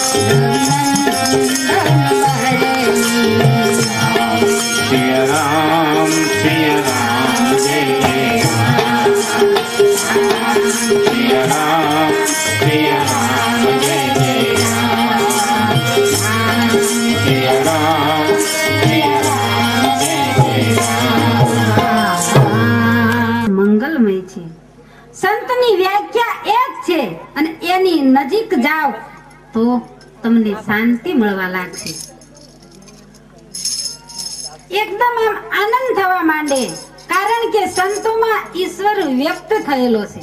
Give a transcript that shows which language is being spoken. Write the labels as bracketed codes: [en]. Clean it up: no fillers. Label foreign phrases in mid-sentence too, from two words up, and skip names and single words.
[hi] सिया राम जय जय सिया राम जय जय सिया राम [gu] મંગલમય છે. સંતની વ્યાખ્યા એક છે અને એની નજીક જાઓ તો તમને શાંતિ મળવા લાગશે. એકદમ આમ આનંદ થવા માંડે, કારણ કે સંતોમાં ઈશ્વર વ્યક્ત થયેલો છે.